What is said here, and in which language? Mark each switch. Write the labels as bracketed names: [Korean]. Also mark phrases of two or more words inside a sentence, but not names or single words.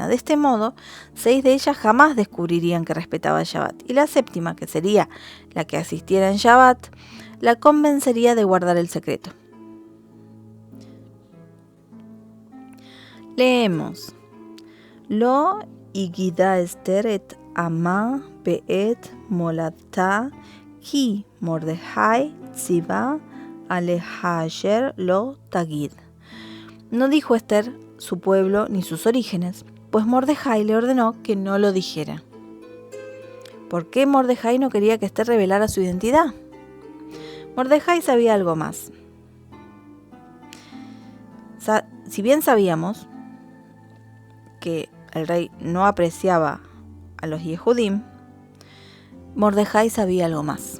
[Spanish] De este modo, 6 de ellas jamás descubrirían que respetaba el Shabbat, y la 7ª, que sería la que asistiera en Shabbat, la convencería de guardar el secreto. [Hebrew] Leemos: לא הגידה אסתר את עמה ואת מולדתה כי מרדכי צוה עליה אשר לא תגיד. [Spanish] No dijo Esther su pueblo ni sus orígenes, pues Mordejai le ordenó que no lo dijera. ¿Por qué Mordejai no quería que Esther revelara su identidad? Mordejai sabía algo más. Si bien sabíamos que el rey no apreciaba a los Yehudim, Mordejai sabía algo más.